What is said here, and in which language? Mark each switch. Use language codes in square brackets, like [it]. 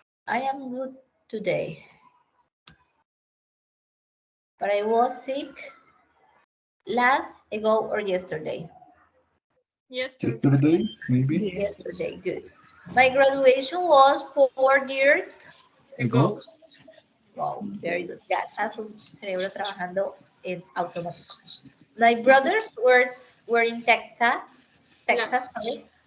[en] I am good today, but I was sick last, ago, or yesterday. Yesterday, maybe? Yesterday, good. My graduation was 4 years Ago? Wow, very good. [es] Ya está su cerebro trabajando en automático. [en] My brothers were in Texas, sorry.